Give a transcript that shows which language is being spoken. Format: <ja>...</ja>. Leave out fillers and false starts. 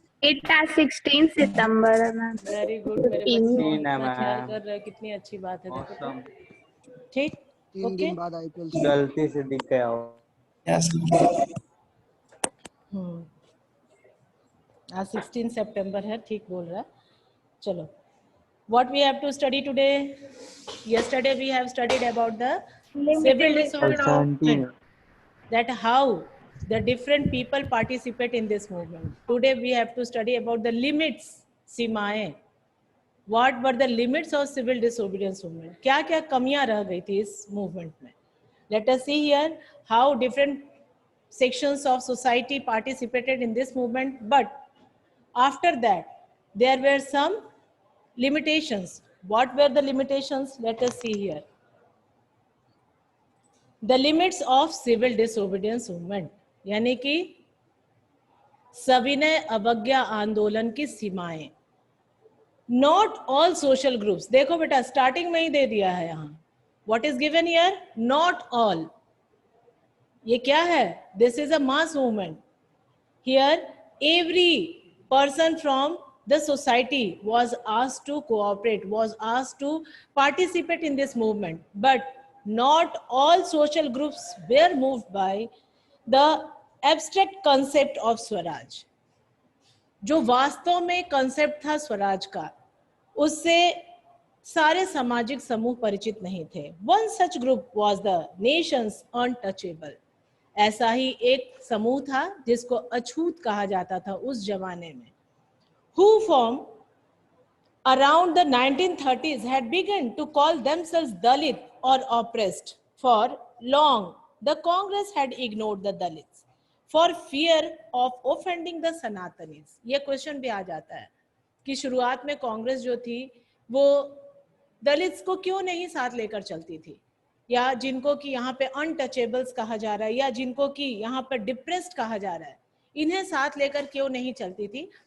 <en>It is</en> <hi>16 सितंबर है ma'am. Very good, मेरे बच्चे इतना ख्याल कर रहे हैं, कितनी अच्छी बात है। देखो तो ठीक। 3 ओके दिन बाद आईपीएल गलती से दिख गया हो।</hi> <en>Yes.</en> <hi>आज 16 सितंबर है, ठीक बोल रहा है। चलो,</hi> <en>what we have to study today? Yesterday we have studied about the civil disobedience movement, that how the different people participate in this movement. Today we have to study about the limits, सीमाएं. What were the limits of civil disobedience movement?</en> <hi>क्या क्या कमियां रह गई थी इस movement में?</hi> <en>Let us see here how different sections of society participated in this movement, but after that there were some limitations. What were the limitations? Let us see here. The limits of civil disobedience movement,</en> <hi>यानी कि सविनय अवज्ञा आंदोलन की सीमाएं.</hi> <en>Not all social groups.</en> <hi>देखो बेटा starting में ही दे दिया है यहाँ.</hi> <en>What is given here? Not all.</en> <hi>ये क्या है?</hi> <en>This is a mass movement. Here every person from the society was asked to cooperate, was asked to participate in this movement, but not all social groups were moved by the abstract concept of Swaraj.</en> <hi>जो वास्तव में concept था स्वराज का, उससे सारे सामाजिक समूह परिचित नहीं थे.</hi> <en>One such group was the nations untouchable.</en> <hi>ऐसा ही एक समूह था जिसको अछूत कहा जाता था उस जमाने में.</hi> <en>Who from around the 1930s had begun to call themselves Dalit or oppressed. For long, the Congress had ignored the Dalits for fear of offending the Sanatanis.</en> <hi>ये क्वेश्चन भी आ जाता है कि शुरुआत में कांग्रेस जो थी वो दलित्स को क्यों नहीं साथ लेकर चलती थी, या जिनको कि यहाँ पे अनटचेबल्स कहा जा रहा है, या जिनको कि यहाँ पर डिप्रेस्ड कहा जा रहा है, इन्हें साथ लेकर क्यों नहीं चलती थी.</hi>